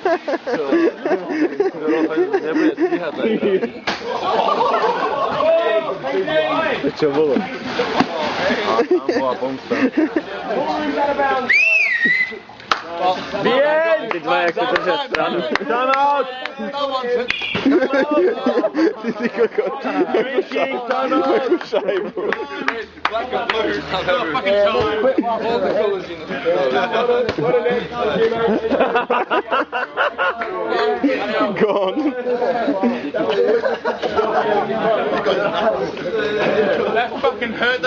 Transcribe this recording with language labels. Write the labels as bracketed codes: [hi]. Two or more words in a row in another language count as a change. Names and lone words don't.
[sk] Nebude stíhať zajtra. Čo bolo? A tam bola pomsta. Bien! Ty dva, jak sa držia stranu. [en] Time out! [sk] Ty si kokot. Takú šajbu. [en] Gone. That fucking hurt.